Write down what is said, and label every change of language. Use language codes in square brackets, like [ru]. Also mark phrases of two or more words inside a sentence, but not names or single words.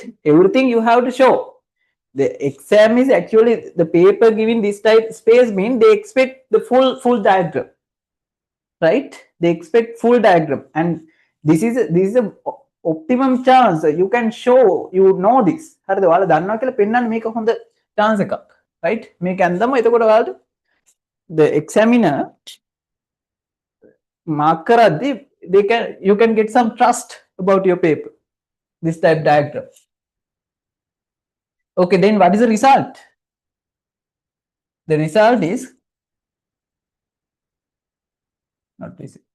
[en] Everything you have to show. The exam is actually the paper giving this type space mean they expect the full diagram, right? They expect full diagram, and this is a optimum chance you can show you know this. [si] හරිද? ඔයාලා දන්නවා කියලා පෙන්නන්න මේක හොඳ chance එකක්, right? මේක ඇන්දම එතකොට ඔයාලට [en] the examiner mark කරද්දී you can get some trust about your paper, this type diagram. Okay, then what is the result? The result is not this.